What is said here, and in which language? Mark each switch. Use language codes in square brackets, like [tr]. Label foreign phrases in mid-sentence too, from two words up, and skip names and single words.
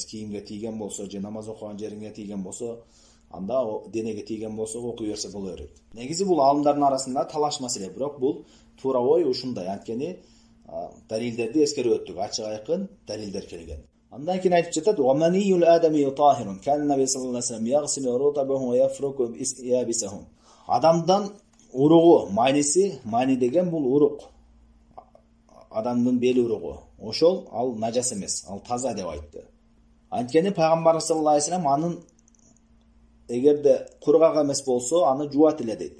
[ky] Кийимге тийген болсо же намаз окуган жериңе тийген болсо, анда денеге тийген болсо окуй берсе боло берет. Негизи бул алымдардын арасында талаш маселе, бирок бул туура ой ушундай. Анткени далилдерди эскерип өттүк, ачык айкын далилдер келген. Андан кийин айтып жатат: [ar] "ومني الآدمي طاهر. كان النبي صلى الله عليه وسلم يغسل رطبه ويفرك يابسه." [ky] Адамдан уругу, майниси, майни деген бул урук. Адамдын бели уругу. Ошол ал нажас эмес, ал таза деп айтты. Анткени пайгамбар [ar] صلى الله عليه وسلم [ky] анын эгерде кургак эмес болсо, аны жуат эле дейт.